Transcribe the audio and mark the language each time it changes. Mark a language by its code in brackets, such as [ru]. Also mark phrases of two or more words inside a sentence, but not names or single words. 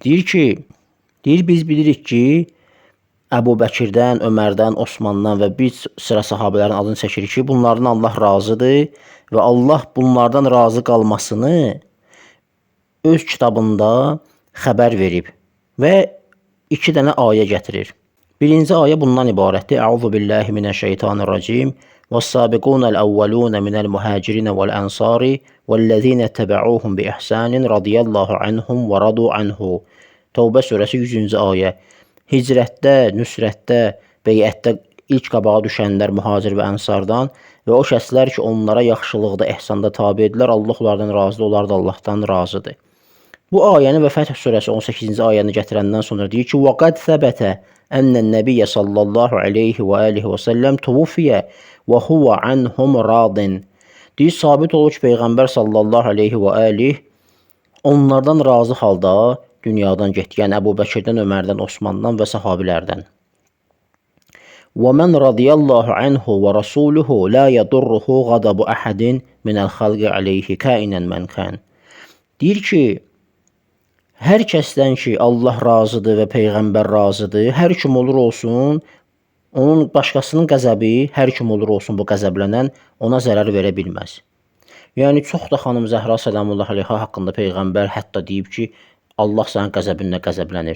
[az] Deyir ki, biz bilirik ki, Əbu Bəkirdən, Ömərdən, Osmandan və bir sıra sahabələrin adını çəkir ki, bunlardan Allah razıdır və Allah bunlardan razı qalmasını öz kitabında xəbər verib və 2 dənə ayə gətirir. Birinci ayə bundan ibarətdir. [ar] أعوذ بالله من الشيطان الرجيم. والسابقون الأولون من المهاجرين والأنصار والذين اتبعوهم بإحسان رضي الله عنهم ورضوا عنه. [az] Tövbə surəsi 100-cü ayə. Hicrətdə, nüsrətdə, beyətdə ilk qabağa düşənlər mühacir və ənsardan və o şəxslər ki, onlara yaxşılıqda, ehsanda tabe edilər, Allah onlardan razıdır, onlar da Allahdan razıdır. Bu ayəni və Fəth surəsi 18-ci ayəni gətirəndən sonra deyir ki, [ar] وَقَدْ ثَبَتَ أَنَّ النَّبِيَّ صَلَّى اللّٰهُ عَلَيْهِ وَآلِهِ وَسَلَّمْ تُوفِيَ وَهُوَ عَنْهُمْ رَاضٍ. [az] Deyir, sabit olur ki, Peyğəmbər [ar] صلى الله عليه وآله [az] onlardan razı halda dünyadan getdi. Yəni Əbu Bəkirdən, Ömərdən, Osmandan və sahabilərdən. [ar] وَمَنْ رَضِيَ اللّٰهُ عَنْهُ وَرَسُولُهُ لَا يَضُرُّهُ غَضَبُ أَحَدٍ مِنَ الْخَلْقِ عَلَيْهِ كَائِنًا مَنْ كَانَ. [az] Deyir ki, hər kəsdən ki, Allah razıdır və Peyğəmbər razıdır, hər kim olur olsun, onun başqasının qəzəbi, hər kim olur olsun bu qəzəblənən, ona zərər verə bilməz. Yəni, çox da xanım Zəhra [ar] سلام الله عليها [az] haqqında Peyğəmbər hətta deyib ki, Allah sənin qəzəbinlə qəzəblənir.